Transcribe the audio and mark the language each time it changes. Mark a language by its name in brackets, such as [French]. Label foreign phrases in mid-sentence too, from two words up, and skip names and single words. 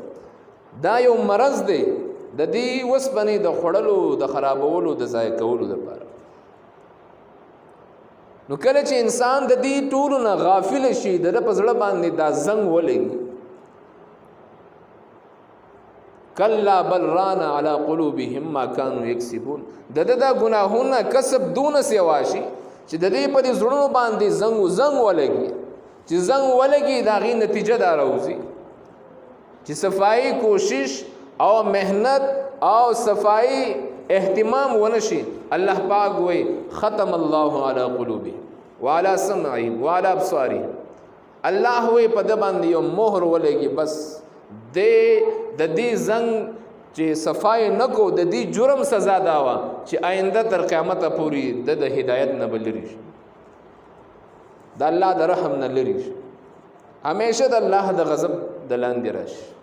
[Pashto] دا یو مرض دی د دې وسپنې د خوړلو، د خرابولو، د ضایع کولو لپاره. نو کله چې انسان د دې ټولو نه غافل شي، د په زړه باندې دا زنګ ولګي، [Arabic] کلا بل ران علی قلوبهم ما كانوا یکسبون. [Pashto] د دا ګناهونه کسب دونه سیوا شي چې د دې په زړونو باندې زنګ ولګي، چې زنګ ولګي دا غي نتیجه دا راوځي چې صفائی کوشش او مهنت او صفائی اهتمام ونشي. الله پاک وی [Arabic] ختم الله علی قلوبهم وعلى سمعهم وعلى ابصارهم. [Pashto] الله وی په د باندې یو مهر ولګي، بس د دې زنګ چې صفای نکو د دې جرم سزا دا وا چې آینده تر قیامت پورې د هدایت نه بلری شي، د الله د رحم نه لری شي، همیشه د الله د غضب د لاندې راشي.